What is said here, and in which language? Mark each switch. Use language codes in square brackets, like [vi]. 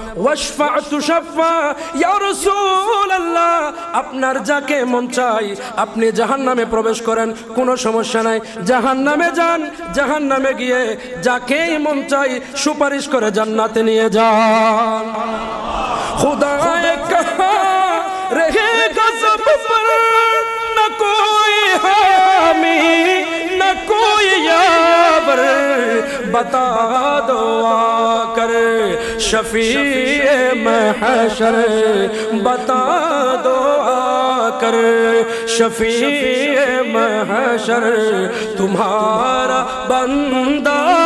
[bn] ওয়াশফা তুশাফা, ইয়া রাসূলুল্লাহ আপনার যাকে মন চাই আপনি জাহান্নামে প্রবেশ করেন, কোনো সমস্যা নাই, জাহান্নামে যান, জাহান্নামে গিয়ে যাকেই মন চাই সুপারিশ করে জান্নাতে নিয়ে যান। [ur] খুদায়ে কাহা रहेगा सब पर, न कोई हामी न कोई यावर, بتا دو آ کر شفیع محشر بتا دو آ کر شفیع محشر تمہارا بندہ